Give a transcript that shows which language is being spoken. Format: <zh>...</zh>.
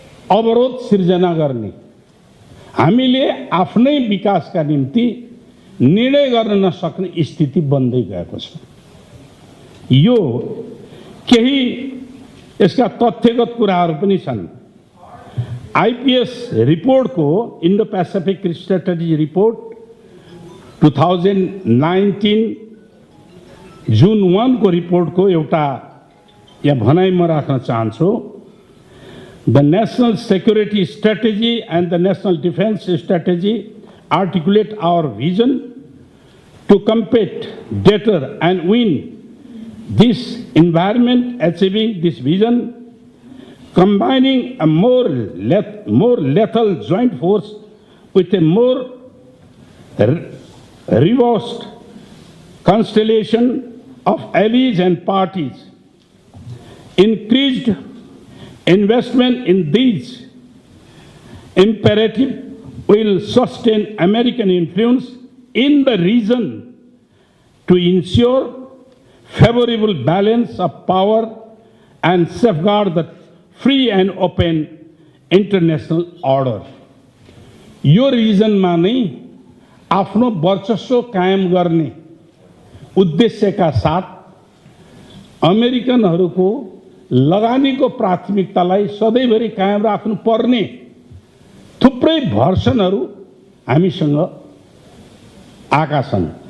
<ne>अवरोध सिर्जना गर्ने, हामीले आफ्नै विकासका निम्ति निर्णय गर्न नसक्ने स्थिति बन्दै गएको छ। यो केही यसका तथ्यगत कुराहरू पनि छन्। आईपीएस रिपोर्ट को इंडो पैसिफिक स्ट्रेटेजी रिपोर्ट 2019 जून 1 को रिपोर्ट को एउटा यहाँ भनाइ म राख्न चाहन्छु।</ne> <en>The national security strategy and the national defense strategy articulate our vision to compete better and win this environment, achieving this vision, combining a more lethal joint force with a more robust constellation of allies and parties. Increased investment in these imperative will sustain American influence in the region to ensure favorable balance of power and safeguard the free and open international order.</en> <ne>यो रिजनमा नै आफ्नो वर्चस्व कायम गर्ने उद्देश्यका साथ अमेरिकनहरूको लगानीको प्राथमिकतालाई सधैँभरि कायम राख्नु पर्ने थुप्रै भर्सनहरू हामीसँग आएका छन्।</ne>